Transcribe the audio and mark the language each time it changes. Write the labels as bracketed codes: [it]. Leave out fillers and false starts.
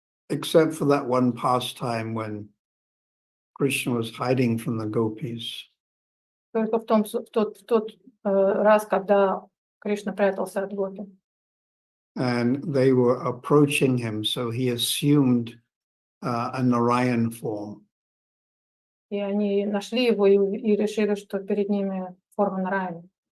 [en] Except for that one pastime when Krishna was hiding from the gopis. [ru] Только в тот раз, когда Кришна прятался от гопи. [en] And they were approaching him, so he assumed a Narayan form. [ru] И они нашли его и решили, что перед ними форма Нараяны.